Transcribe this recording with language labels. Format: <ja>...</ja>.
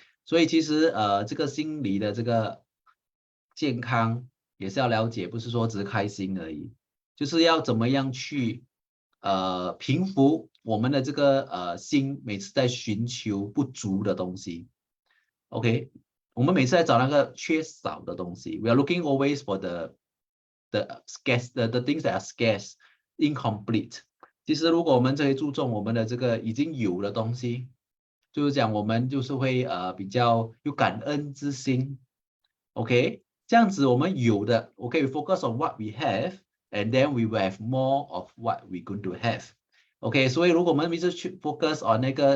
<zh>所以其实这个心理的这个健康也是要了解，不是说只是开心而已，就是要怎么样去平复我们的这个心，每次在寻求不足的东西。</zh> <en>OK，</en> <zh>我们每次在找那个缺少的东西，</zh> <en>we are looking always for the scarce the things that are scarce incomplete。</en> <zh>其实如果我们这里注重我们的这个已经有的东西，就是讲我们就是会比较有感恩之心，OK，这样子我们有的，OK，</zh> <en>we focus on what we have，and then we will have more of what we going to have，</en> <zh>OK，所以如果我们一直去 focus on 那</zh>